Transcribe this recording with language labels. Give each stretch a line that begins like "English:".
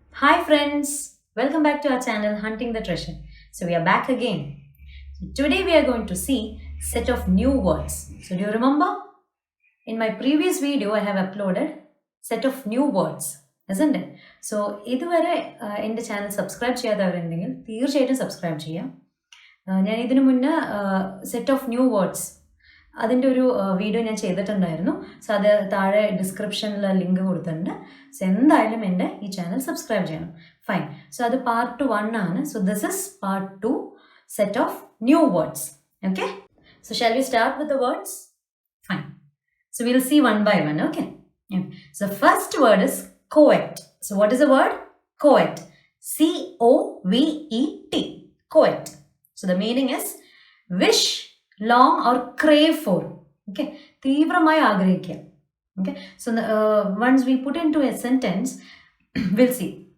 English: Hi friends, welcome back to our channel Hunting the Treasure. So we are back again. So today we are going to see set of new words. So do you remember? In my previous video I have uploaded set of new words, isn't it?
Malayalam: So ഇതുവരെ എൻ്റെ channel subscribe ചെയ്യാത്തവരുണ്ടെങ്കിൽ തീർച്ചയായിട്ടും subscribe ചെയ്യാം. ഞാൻ ഇതിനു മുന്നേ set of new words അതിൻ്റെ ഒരു വീഡിയോ ഞാൻ ചെയ്തിട്ടുണ്ടായിരുന്നു. സോ അത് താഴെ ഡിസ്ക്രിപ്ഷനിൽ ലിങ്ക് കൊടുത്തിട്ടുണ്ട്. സോ എന്തായാലും എൻ്റെ ഈ ചാനൽ സബ്സ്ക്രൈബ് ചെയ്യണം. ഫൈൻ.
English: so
Malayalam: അത് പാർട്ട് 1 ആണ്.
English: So this is part 2 set of new words. Okay, so shall we start with the words? Fine. So we'll see one by one, okay? So first word is coet. So what is the word? Coet. C-O-V-E-T. Coet. So the meaning is wish, long or crave for. Okay?
Malayalam: തീവ്രമായി ആഗ്രഹിക്കുക.
English: Okay? So once we put into a sentence, we'll see.